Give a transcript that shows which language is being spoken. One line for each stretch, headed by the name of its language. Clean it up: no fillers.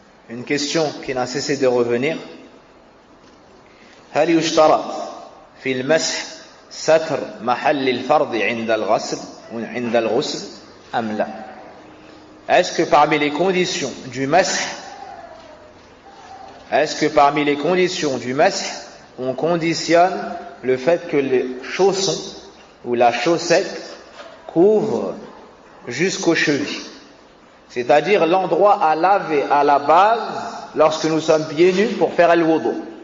French: Une question qui n'a cessé de revenir.
Arabic: هل يشترط في المسح ستر محل الفرض عند الغسل أم لا?
French: Est-ce que parmi les conditions du masih, on conditionne le fait que les chaussons ou la chaussette couvre jusqu'aux chevilles, c'est-à-dire l'endroit à laver à la base lorsque nous sommes pieds nus pour faire le wudu.